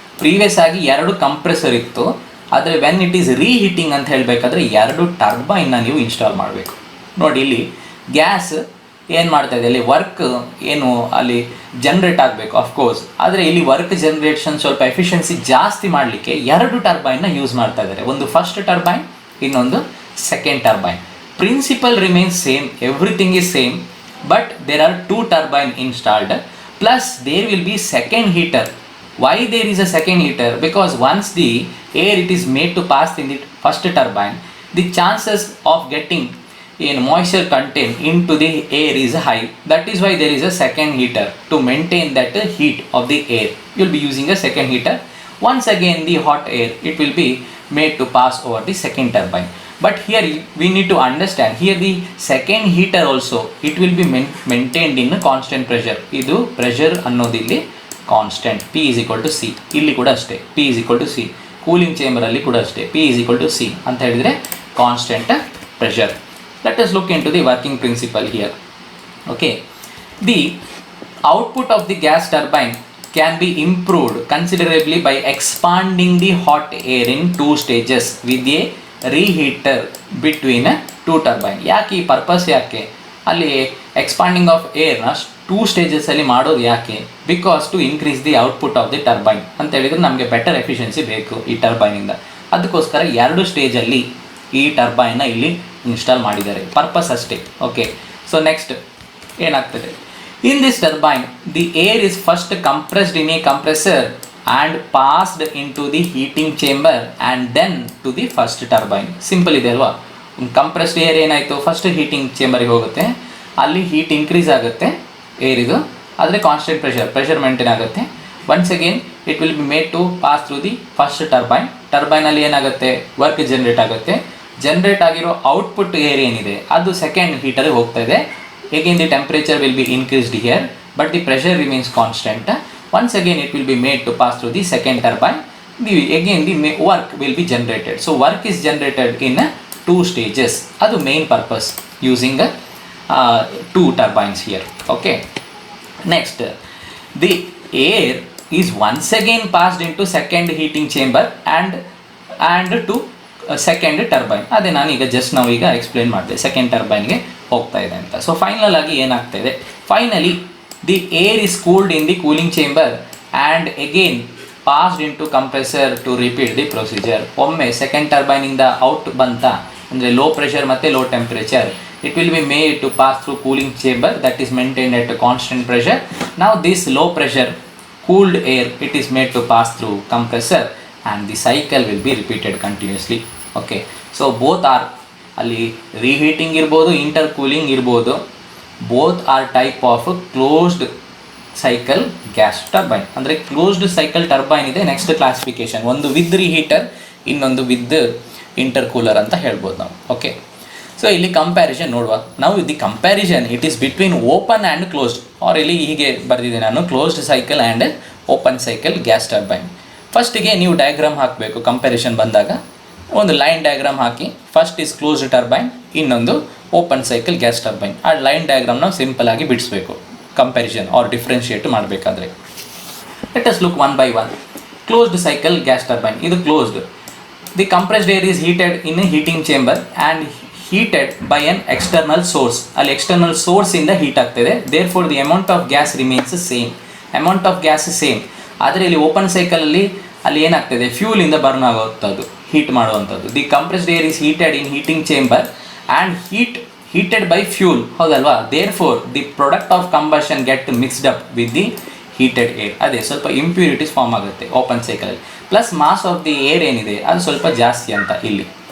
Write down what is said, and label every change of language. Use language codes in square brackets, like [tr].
[kn] Previous ಆಗಿ ಎರಡು compressor ಇತ್ತು, ಆದರೆ [en] when it is reheating [kn] ಅಂತ ಹೇಳಬೇಕಾದ್ರೆ ಎರಡು ಟರ್ಬೈನ್ನ ನೀವು ಇನ್ಸ್ಟಾಲ್ ಮಾಡಬೇಕು. ನೋಡಿ ಇಲ್ಲಿ ಗ್ಯಾಸ್ ಏನು ಮಾಡ್ತಾ ಇದೆ, ಅಲ್ಲಿ ವರ್ಕ್ ಏನು ಅಲ್ಲಿ ಜನ್ರೇಟ್ ಆಗಬೇಕು ಅಫ್ಕೋರ್ಸ್, ಆದರೆ ಇಲ್ಲಿ ವರ್ಕ್ ಜನ್ರೇಷನ್ ಸ್ವಲ್ಪ ಎಫಿಷಿಯನ್ಸಿ ಜಾಸ್ತಿ ಮಾಡಲಿಕ್ಕೆ ಎರಡು ಟರ್ಬೈನ್ನ ಯೂಸ್ ಮಾಡ್ತಾ ಇದ್ದಾರೆ. ಒಂದು ಫಸ್ಟ್ ಟರ್ಬೈನ್, ಇನ್ನೊಂದು second turbine. [en] Principle remains same, everything is same, but there are two turbine installed plus there will be second heater. Why there is a second heater? Because once the air it is made to pass in the first turbine, the chances of getting moisture content into the air is high. That is why there is a second heater to maintain that heat of the air. You will be using a second heater. Once again the hot air it will be made to pass over the second turbine. But here we need to understand, here the second heater also it will be maintained in a constant pressure. [kn] Idu pressure annodilli constant, [en] P is equal to C. [kn] ಇಲ್ಲಿ ಕೂಡ ಅಷ್ಟೇ, P is equal to C. Cooling ಚೇಂಬರಲ್ಲಿ ಕೂಡ ಅಷ್ಟೇ, P is equal to C ಅಂತ ಹೇಳಿದರೆ constant pressure. [en] Let us look into the working principle here. Okay, the output of the gas turbine can be improved considerably by expanding the hot air in two stages with a reheater between two turbine. [kn] ಯಾಕೆ ಈ purpose, ಯಾಕೆ ಅಲ್ಲಿ expanding of ಏರ್ನ two ಸ್ಟೇಜಸಲ್ಲಿ ಮಾಡೋದು ಯಾಕೆ? [en] because to increase the output of the turbine [kn] ಅಂತ ಹೇಳಿದರೆ ನಮಗೆ better efficiency ಬೇಕು ಈ ಟರ್ಬೈನಿಂದ. ಅದಕ್ಕೋಸ್ಕರ ಎರಡು ಸ್ಟೇಜಲ್ಲಿ ಈ ಟರ್ಬೈನ್ನ ಇಲ್ಲಿ ಇನ್ಸ್ಟಾಲ್ ಮಾಡಿದ್ದಾರೆ, ಪರ್ಪಸ್ ಅಷ್ಟೇ. [en] Okay, so next ಏನಾಗ್ತದೆ, in this turbine the air is first compressed in a compressor and passed into the heating chamber and then to the first turbine. [kn] Simple ಇದೆ ಅಲ್ವಾ? ಕಂಪ್ರೆಸ್ಡ್ ಏರ್ ಏನಾಯಿತು, first heating ಚೇಂಬರಿಗೆ ಹೋಗುತ್ತೆ, ಅಲ್ಲಿ heat increase ಆಗುತ್ತೆ ಏರಿದು, ಆದರೆ constant pressure maintain ಆಗುತ್ತೆ. [en] once again it will be made to pass through the first ಟರ್ಬೈನಲ್ಲಿ [kn] ಏನಾಗುತ್ತೆ, work generate ಆಗುತ್ತೆ. ಜನರೇಟ್ ಆಗಿರೋ ಔಟ್ಪುಟ್ ಏರ್ ಏನಿದೆ ಅದು ಸೆಕೆಂಡ್ ಹೀಟರ್ಗೆ ಹೋಗ್ತಾ ಇದೆ. [en] again the temperature will be increased here but the pressure remains constant. Once again it will be made to pass through the second turbine. Again the work will be generated. So work is generated in 2 stages. Adu main purpose using two turbines here. Okay, next the air is once again passed into second heating chamber and to second turbine. [kn] ಅದೇ ನಾನು ಈಗ just ನಾವು ಈಗ explain ಮಾಡಿದೆ second ಟರ್ಬೈನ್ಗೆ ಹೋಗ್ತಾ ಇದೆ ಅಂತ. So final ಆಗಿ ಏನಾಗ್ತಾ ಇದೆ, [en] Finally the air is cooled in the cooling chamber and again passed into compressor to repeat the procedure. [kn] ಒಮ್ಮೆ ಸೆಕೆಂಡ್ ಟರ್ಬೈನಿಂದ ಔಟ್ ಬಂತ ಅಂದರೆ ಲೋ ಪ್ರೆಷರ್ ಮತ್ತು low temperature, [en] it will be made to pass through cooling chamber that is maintained at a constant pressure. Now this low pressure cooled air it is made to pass through compressor and the cycle will be repeated continuously. Okay, so both are [kn] ಅಲ್ಲಿ reheating ಇರ್ಬೋದು, intercooling ಇರ್ಬೋದು, [en] both are type of closed cycle gas turbine. [kn] ಅಂದರೆ closed cycle turbine ಇದೆ next classification, ಒಂದು with ರಿಹೀಟರ್ ಇನ್ನೊಂದು with ಇಂಟರ್ಕೂಲರ್ ಅಂತ ಹೇಳ್ಬೋದು ನಾವು. [en] okay, so [kn] ಇಲ್ಲಿ ಕಂಪ್ಯಾರಿಸನ್ ನೋಡುವ ನಾವು. [en] the comparison it is between open and closed, or [kn] ಇಲ್ಲಿ ಹೀಗೆ ಬರೆದಿದೆ ನಾನು, [en] Closed cycle and open cycle gas turbine. [kn] ಫಸ್ಟಿಗೆ ನೀವು ಡಯಾಗ್ರಾಮ್ ಹಾಕಬೇಕು. ಕಂಪ್ಯಾರಿಸನ್ ಬಂದಾಗ ಒಂದು line diagram hockey, first is closed turbine, ಇನ್ನೊಂದು ಓಪನ್ ಸೈಕಲ್ ಗ್ಯಾಸ್ ಟರ್ಬೈನ್. ಆ ಲೈನ್ ಡಯಾಗ್ರಾಮ್ ನಾವು ಸಿಂಪಲ್ ಆಗಿ ಬಿಡಿಸ್ಬೇಕು ಕಂಪ್ಯಾರಿಸನ್ ಆರ್ ಡಿಫ್ರೆನ್ಷಿಯೇಟ್ ಮಾಡಬೇಕಾದ್ರೆ. [en] Let us look one by one. Closed cycle gas turbine, ಇದು closed. The compressed air is heated in heating chamber and heated by an external source. [kn] ಅಲ್ಲಿ external source ಇಂದ heat ಆಗ್ತಿದೆ. [en] therefore the amount of gas remains same. amount of gas same. [kn] ಆದರೆ ಇಲ್ಲಿ open ಸೈಕಲಲ್ಲಿ ಅಲ್ಲಿ ಏನಾಗ್ತದೆ, fuel ಇಂದ burn ಆಗುವಂಥದ್ದು, heat ಮಾಡುವಂಥದ್ದು. [en] the compressed air is heated in heating chamber and heated by fuel, [kn] ಹೌದಲ್ವಾ? [en] therefore the product of combustion get mixed up with the heated air. [kn] ಅದೇ ಸ್ವಲ್ಪ ಇಂಪ್ಯೂರಿಟೀಸ್ ಫಾರ್ಮ್ ಆಗುತ್ತೆ open ಸೈಕಲಲ್ಲಿ. Plus mass of the air ಏನಿದೆ ಅದು ಸ್ವಲ್ಪ ಜಾಸ್ತಿ ಅಂತ ಇಲ್ಲಿ.